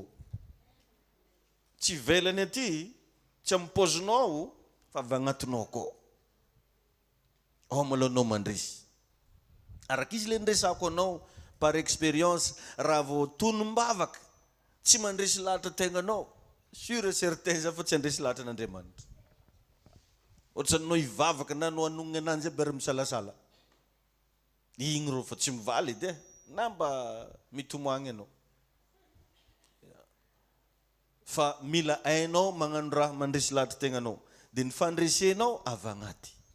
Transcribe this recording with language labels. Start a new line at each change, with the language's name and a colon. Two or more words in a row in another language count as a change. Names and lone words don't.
Malagasy: Tsy velany aty, tsy amin'ny paozinao fa avy agnatinao koa. Ao malao anao mandresy. Araka izy le ndresako anao
French: par expérience
Malagasy: raha vao tonom-bavaka tsy mandresy lahatra tegnanao,
French: sûr et certain
Malagasy: za fa tsy andresy lahatra n'Andriamanitra. Ohatrany anao hivavaka na anao hanonona ananjy aby ary misalasala. Igny rô fa tsy mivaly edy na mba mitomagny anao. Fa mila hainao magnano raha mandresy lahatra tegnanao, dia ny fandresenao avy agnaty.